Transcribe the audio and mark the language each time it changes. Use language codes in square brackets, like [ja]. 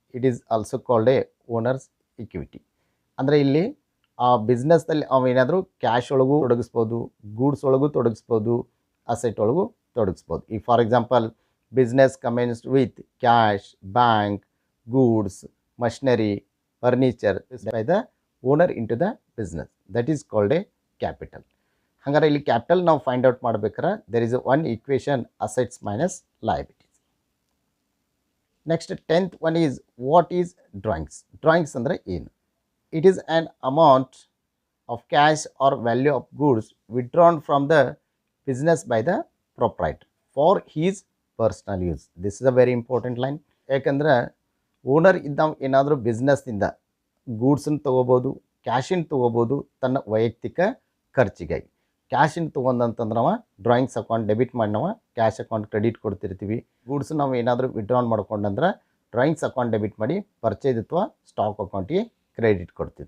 [en] It is also called a owner's equity. [kn] ಅಂದರೆ ಇಲ್ಲಿ ಆ ಬಿಸ್ನೆಸ್ದಲ್ಲಿ ಅವೇನಾದರೂ ಕ್ಯಾಶ್ ಒಳಗೂ ತೊಡಗಿಸ್ಬೋದು, ಗೂಡ್ಸ್ ಒಳಗೂ ತೊಡಗಿಸ್ಬೋದು, ಅಸೆಟ್ ಒಳಗೂ ತೊಡಗಿಸ್ಬೋದು. [en] ಈಗ for example business commenced with cash, bank, goods, machinery, furniture by the owner into the business. That is called a capital. [kn] ಹಂಗಾರೆ ಇಲ್ಲಿ capital ನಾವು ಫೈಂಡ್ ಔಟ್ ಮಾಡ್ಬೇಕಾರೆ [en] there is a one equation, assets minus liabilities. Next 10th one is, what is drawings? [kn] Drawings ಅಂದರೆ ಏನು? [en] It is an amount of cash or value of goods withdrawn from the business by the proprietor for his personal use. This is a very important line. [kn] ಯಾಕಂದ್ರೆ owner ಇದ್ದಾವ ಏನಾದರೂ ಬಿಸ್ನೆಸ್ನಿಂದ ಗೂಡ್ಸನ್ನು ತೊಗೋಬೋದು, ಕ್ಯಾಶಿನ ತೊಗೋಬೋದು ತನ್ನ ವೈಯಕ್ತಿಕ ಖರ್ಚಿಗಾಗಿ. ಕ್ಯಾಶಿನ ತೊಗೊಂಡಂತಂದ್ರೆ ನಾವು drawings account debit ಮಾಡಿ ನಾವು cash account credit ಕೊಡ್ತಿರ್ತೀವಿ. Goods ನಾವು ಏನಾದರೂ ವಿಡ್ರಾನ್ ಮಾಡ್ಕೊಂಡಂದ್ರೆ ಡ್ರಾಯಿಂಗ್ಸ್ ಅಕೌಂಟ್ ಡೆಬಿಟ್ ಮಾಡಿ ಪರ್ಚೇಸ್ ಅಥವಾ ಸ್ಟಾಕ್ ಅಕೌಂಟಿಗೆ ಕ್ರೆಡಿಟ್ ಕೊಡ್ತೀವಿ.